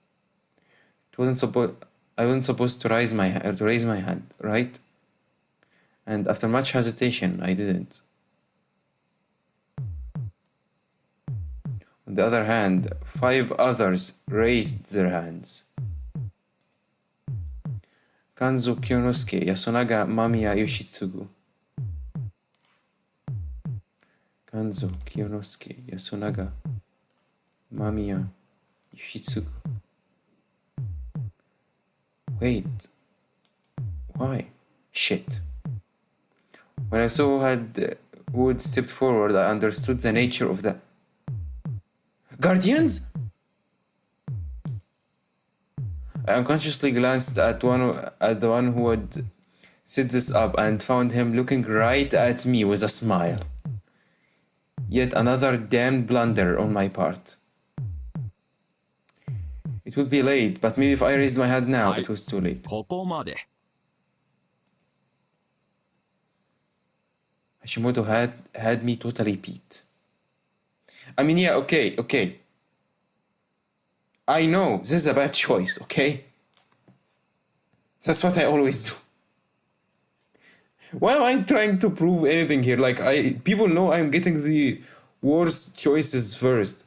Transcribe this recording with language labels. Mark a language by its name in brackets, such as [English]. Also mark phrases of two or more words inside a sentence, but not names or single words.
[English] I wasn't supposed to raise my hand, right? And after much hesitation, I didn't. On the other hand, 5 others raised their hands. Kanzo Kyonosuke, Yasunaga, Mamiya, Yoshitsugu. Kanzo Kyonosuke, Yasunaga, Mamiya, Yoshitsugu. Wait. Why? Shit. When I saw who had stepped forward, I understood the nature of the... Guardians? I unconsciously glanced at the one who had set this up and found him looking right at me with a smile. Yet another damned blunder on my part. It would be late, but maybe if I raised my hand now, it was too late. [Japanese] ここまで [English] Hashimoto had me totally beat. I mean, yeah, okay. I know this is a bad choice, okay? That's what I always do. Why am I trying to prove anything here? Like, people know I'm getting the worst choices first.